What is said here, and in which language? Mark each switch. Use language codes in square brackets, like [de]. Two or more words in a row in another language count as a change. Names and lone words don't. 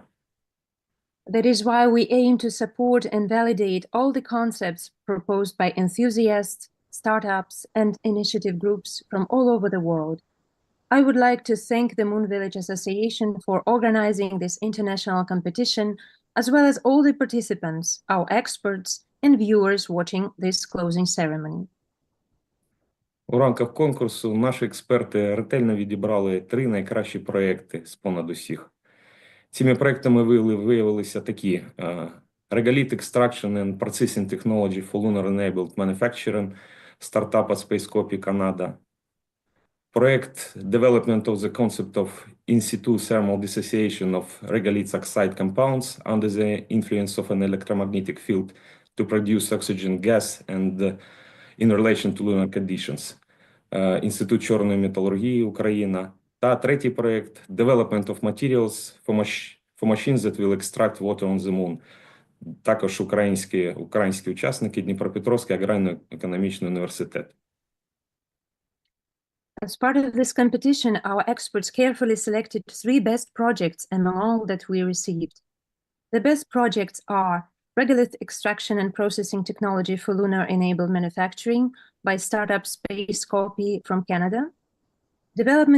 [en] That is why we aim to support and validate all the concepts proposed by enthusiasts, startups, and initiative groups from all over the world. I would like to thank the Moon Village Association for organizing this international competition, as well as all the participants, our experts, and viewers watching this closing ceremony. [uk] У рамках конкурсу наші експерти ретельно відібрали 3 найкращі проекти з понад усіх. Цими проектами виявилися такі: Regolith Extraction and Processing Technology for Lunar Enabled Manufacturing, стартап від Space Канада. Проект Development of the Concept of In-Situ Thermal Dissociation of Regolith Oxide Compounds under the influence of an electromagnetic field to produce oxygen gas and in relation to lunar conditions. Інститут чорної металургії Україна. Та третій проект Development of Materials for Machines that will extract water on the moon. Також українські учасники Дніпропетровський аграрно-економічний університет. [en] As part of this competition, our experts carefully selected 3 best projects among all that we received. The best projects are Regolith Extraction and Processing Technology for Lunar-Enabled Manufacturing by startup Space Copy from Canada, development